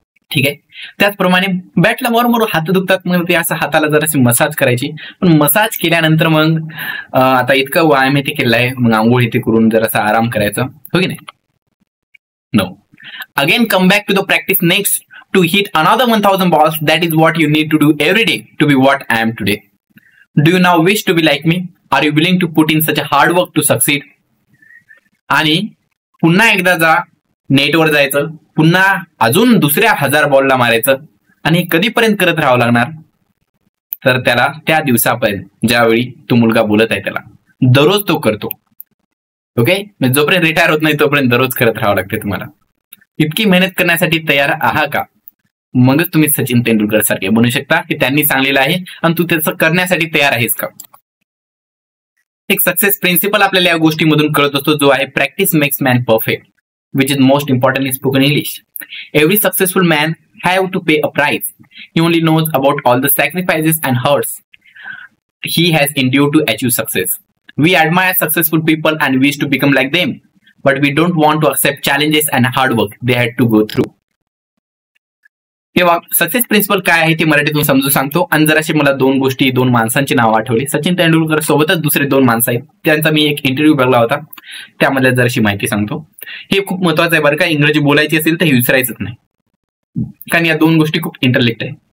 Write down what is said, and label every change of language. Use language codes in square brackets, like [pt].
[mr] ठीक आहे, त्याचप्रमाणे बॅटला मोर हात दुखतात, मग ते असं हाताला जराशी मसाज करायची. पण मसाज केल्यानंतर मग आता इतकं व्यायाम इथे केलं आहे, मग आंघोळ इथे करून जरासा आराम करायचं, हो की नाही. [en] No, again come back to the practice next to hit another 1000 balls. That is what you need to do every day to be what I am today. Do you now wish to be like me? Are you willing to put in such a hard work to succeed? [mr] आणि पुन्हा एकदा जा, नेटवर जायचं, पुन्हा अजून दुसऱ्या 1000 बॉलला मारायचं. आणि कधीपर्यंत करत राहावं लागणार? तर त्याला त्या दिवसापर्यंत ज्यावेळी तो मुलगा बोलत आहे त्याला दररोज तो करतो. ओके, जोपर्यंत रिटायर होत नाही तोपर्यंत दररोज करत राहावं लागते तुम्हाला. इतकी मेहनत करण्यासाठी तयार आहात का? मगच तुम्ही सचिन तेंडुलकर सारखे बनू शकता की त्यांनी सांगलेलं आहे आणि तू त्याचं करण्यासाठी तयार आहेस का. एक सक्सेस प्रिन्सिपल आपल्याला या गोष्टीमधून कळत असतो, जो आहे [en] Practice makes man perfect, which is most important in spoken English. Every successful man have to pay a price. He only knows about all the sacrifices and hurts he has endured to achieve success. We admire successful people and wish to become like them, but we don't want to accept challenges and hard work they had to go through. [mr] तेव्हा success principal काय आहे ते मराठीतून समजून सांगतो. आणि जराशी मला दोन माणसांची नावं आठवली. सचिन तेंडुलकर सोबतच दुसरे 2 माणसं आहेत, त्यांचा मी एक इंटरव्ह्यू बघला होता, त्यामधल्या जराशी माहिती सांगतो. हे खूप महत्वाचं आहे बरं का, इंग्रजी बोलायची असेल तर हे विसरायचंच नाही, कारण या 2 गोष्टी खूप इंटरलिंक्ड आहे.